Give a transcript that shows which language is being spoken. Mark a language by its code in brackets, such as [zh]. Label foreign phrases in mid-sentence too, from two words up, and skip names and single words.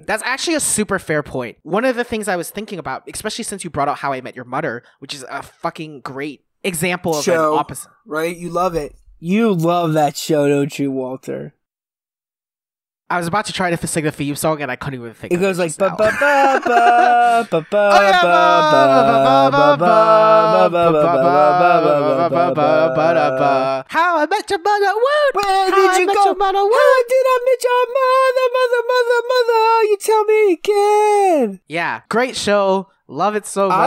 [en] That's actually a super fair point. One of the things I was thinking about, especially since you brought out How I Met Your Mother, which is a fucking great example of show, an opposite. Right? You love it. You love that show, don't you, Walter? I was about to try to sing the theme song and I couldn't even think. It goes like ba now. ba ba ba ba ba Oh, yeah, How I Met Your Mother. Where did you go? How did I meet your mother? You tell me again. Yeah, great show. Love it so much.